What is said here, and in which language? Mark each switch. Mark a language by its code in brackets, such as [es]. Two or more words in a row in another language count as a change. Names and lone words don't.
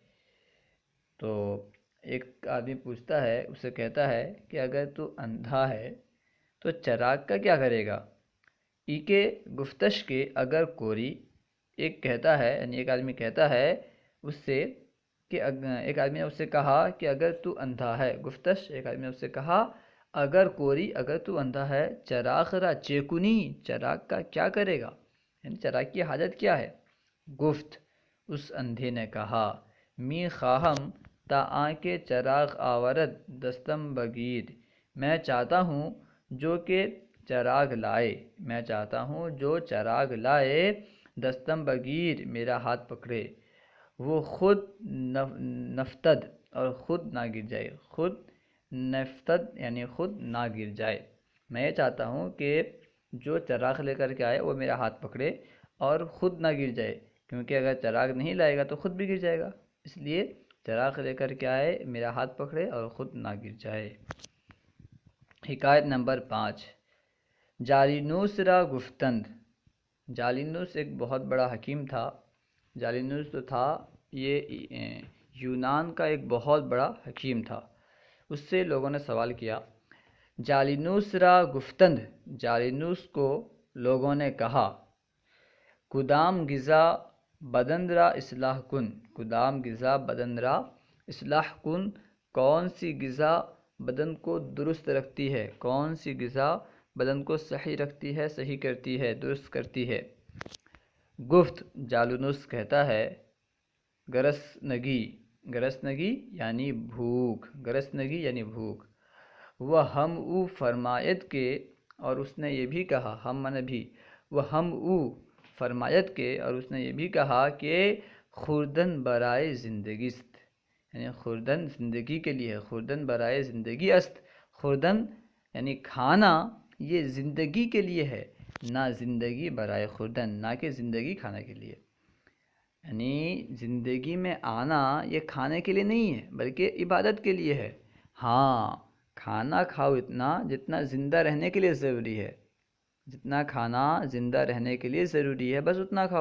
[ur] تو ایک آدمی پوچھتا ہے، اسے کہتا ہے کہ اگر تو اندھا ہے تو چراغ کا کیا کرے گا؟ [fa] ای کے گفتش کے اگر کوری، [ur] ایک کہتا ہے یعنی ایک آدمی کہتا ہے اس سے کہ ایک آدمی نے اس سے کہا کہ اگر تو اندھا ہے، گفتش ایک آدمی نے اس سے کہا [fa] اگر کوری [ur] اگر تو اندھا ہے، [fa] چراغ را چیکنی، [ur] چراغ کا کیا کرے گا؟ یعنی چراغ کی حاجت کیا ہے؟ گفت، اس اندھے نے کہا، [fa] می خواہم تا آنکے چراغ آورد دستم بگیر، [ur] میں چاہتا ہوں جو کہ چراغ لائے، میں چاہتا ہوں جو چراغ لائے، [fa] دستم بگیر [ur] میرا ہاتھ پکڑے، وہ [fa] خود نفتد [ur] اور خود نہ گر جائے، [fa] خود نفتد [ur] یعنی خود نہ گر جائے۔ میں یہ چاہتا ہوں کہ جو چراغ لے کر کے آئے وہ میرا ہاتھ پکڑے اور خود نہ گر جائے، کیونکہ اگر چراغ نہیں لائے گا تو خود بھی گر جائے گا، اس لیے چراغ لے کر کے آئے، میرا ہاتھ پکڑے اور خود نہ گر جائے۔ حکایت نمبر 5۔ [fa] جالینوس را گفتند۔ [ur] جالینوس ایک بہت بڑا حکیم تھا۔ جالینوس جو تھا یہ یونان کا ایک بہت بڑا حکیم تھا۔ اس سے لوگوں نے سوال کیا، [fa] جالینوس را گفتند، [ur] جالینوس کو لوگوں نے کہا، [fa] کدام غذا بدن را اصلاح کن، کدام غذا بدن را اصلاح کن، [ur] کون سی غذا بدن کو درست رکھتی ہے، کون سی غذا بدن کو صحیح رکھتی ہے، صحیح کرتی ہے، درست کرتی ہے۔ گفت، جالینوس کہتا ہے، گرسنگی، گرسنگی یعنی بھوک، گرسنگی یعنی بھوک۔ [fa] وہ ہم او فرمایت کے، [ur] اور اس نے یہ بھی کہا، ہم من بھی، [fa] وہ ہم او فرمایت کے، [ur] اور اس نے یہ بھی کہا کہ [fa] خوردن برائے زندگی است، [ur] یعنی خوردن زندگی کے لیے ہے، [fa] خوردن برائے زندگی است، [ur] خوردن یعنی کھانا یہ زندگی کے لیے ہے، [fa] نہ زندگی برائے خوردن، [ur] نہ کہ زندگی کھانے کے لیے۔ یعنی زندگی میں آنا یہ کھانے کے لیے نہیں ہے بلکہ عبادت کے لیے ہے۔ ہاں، کھانا کھاؤ اتنا جتنا زندہ رہنے کے لیے ضروری ہے، جتنا کھانا زندہ رہنے کے لیے ضروری ہے بس اتنا کھاؤ۔